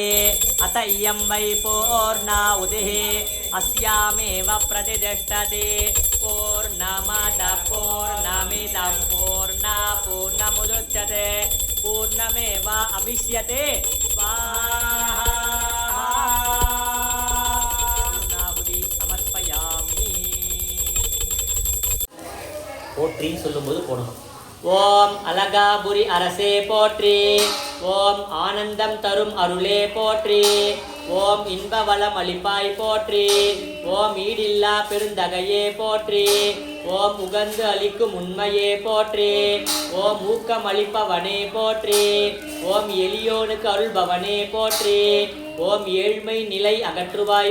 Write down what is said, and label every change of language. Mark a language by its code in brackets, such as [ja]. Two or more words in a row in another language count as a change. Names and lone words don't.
[sa] अत इयं वै पूर्णाहुतिः अस्यामेव प्रतिष्ठति पूर्णमदः पूर्णमिदं पूर्णमुदच्यते पूर्णमेव अभिष्यते स्वाहा [ta] போற்றின்னு சொல்லும்போது போடணும். ஓம் அலகாபுரி அரசே போற்றி, ஓம் ஆனந்தம் தரும் அருளே போற்றி, ஓம் இன்பவளம் அளிப்பாய் போற்றி, ஓம் ஈடில்லா பெருந்தகையே போற்றி, ஓம் உகந்து அளிக்கும் உண்மையே போற்றி, ஓம் ஊக்கம் அளிப்பவனே போற்றி, ஓம் எளியோனுக்கு அருள்பவனே போற்றி, ஓம் ஏழ்மை நிலை அகற்றுவாய்